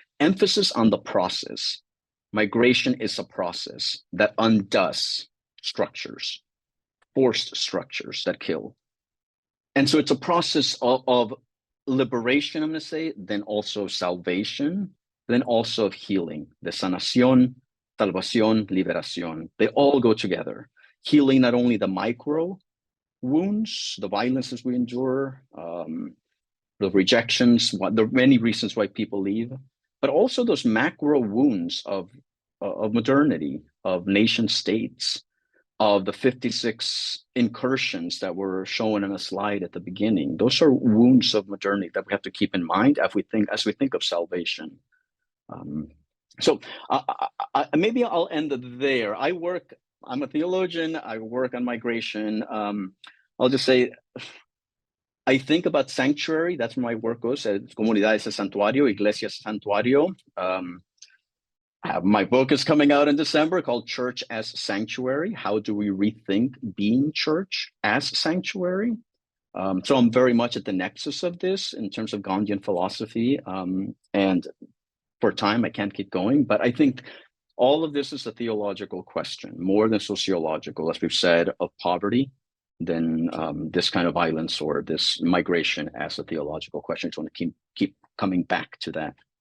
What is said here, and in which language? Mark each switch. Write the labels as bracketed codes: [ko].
[en] Emphasis on the process. Migration is a process that undoes structures, forced structures that kill. And so it's a process of liberation, I'm going to say, then also salvation, then also of healing. [es] The sanación, salvación, liberación. [en] They all go together. Healing not only the micro wounds, the violences we endure, the rejections, there are many reasons why people leave, but also those macro wounds of modernity, of nation states, of the 56 incursions that were shown in a slide at the beginning. Those are wounds of modernity that we have to keep in mind as we think of salvation. So maybe I'll end it there. I'm a theologian. I work on migration. I'll just say, I think about sanctuary. That's where my work goes. [es] Comunidades es santuario, Iglesia es santuario. [en] My book is coming out in December called Church as Sanctuary. How do we rethink being church as sanctuary? So I'm very much at the nexus of this in terms of Gandhian philosophy. And for time, I can't keep going, but I think all of this is a theological question, more than sociological, as we've said, of poverty, than this kind of violence or this migration as a theological question. I just want to keep coming back to that.